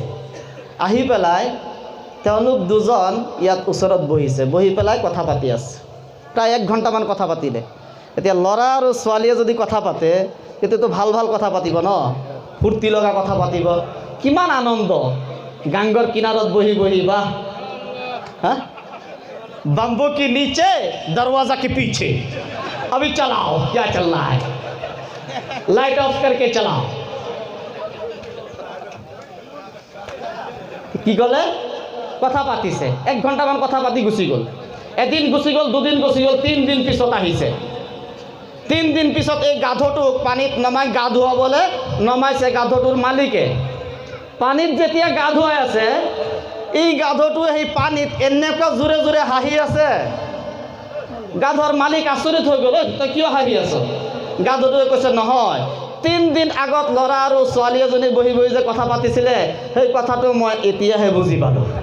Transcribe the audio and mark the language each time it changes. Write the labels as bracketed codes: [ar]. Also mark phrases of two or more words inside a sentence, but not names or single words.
[as] আহি পেলাই তেওঁলোক দুজন ইয়াত ওচৰত বহিছে বহি পেলাই কথা পাতি আছে প্ৰায় 1 ঘণ্টামান কথা পাতিলে এতিয়া ল'ৰা আৰু ছোৱালীয়ে যদি কথা পাতে তেতিয়াতো ভাল ভাল কথা পাতিব ন ফূৰ্তি লগা কথা পাতিব কিমান আনন্দ গাঙ্গৰ কিনাৰত বহি বহি বা হা [hi] बम्बू के नीचे दरवाजा के पीछे अभी चलाओ क्या चल रहा है लाइट ऑफ करके चलाओ [as] কি কলে কথা পাতিছে 1 ঘণ্টামান কথা পাতি গুচি গ'ল এদিন গুচি গ'ল দুদিন গুচি গ'ল 3 দিন পিছত আহিছে 3 দিন পিছত এই গাধটোক পানীত নমাই গা ধুৱাবলৈ নমাইছে গাধটোৰ মালিকে পানীত যেতিয়া গা ধুৱাই আছে এই গাধটোৱে সেই পানীত এনেকুৱা জোৰে জোৰে হাঁহি আছে গাধৰ মালিক আচৰিত হৈ গ'ল তই কিয় হাঁহি আছ গাধটোৱে কৈছে নহয় 3 দিন আগত ল'ৰা আৰু ছোৱালী এজনী বহি বহি যে কথা পাতিছিলে সেই কথাটো মই এতিয়াহে বুজি পালোঁ